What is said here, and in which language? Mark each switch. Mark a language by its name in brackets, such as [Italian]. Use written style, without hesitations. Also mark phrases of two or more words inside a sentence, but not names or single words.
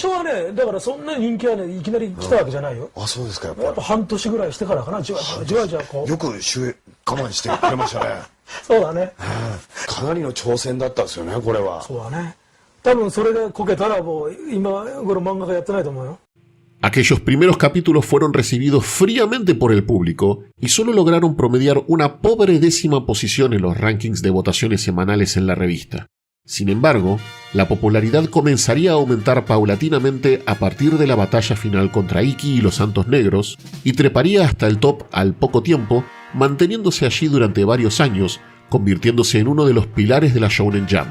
[Japanese] 最初はね、だからそんな人気はねいきなり来たわけじゃないよ。あ、そうですか。やっぱ半年ぐらいしてからかな、じわじわこう。よく我慢してくれましたね。そうだね。かなりの挑戦だったんですよね、これは。そうだね。多分それがこけたらもう今頃漫画家やってないと思うよ。 [Spanish] Aquellos primeros capítulos fueron recibidos fríamente por el público y solo lograron promediar una pobre 10ª posición en los rankings de votaciones semanales en la revista. Sin embargo, la popularidad comenzaría a aumentar paulatinamente a partir de la batalla final contra Ikki y los Santos Negros y treparía hasta el top al poco tiempo, manteniéndose allí durante varios años, convirtiéndose en uno de los pilares de la Shonen Jump.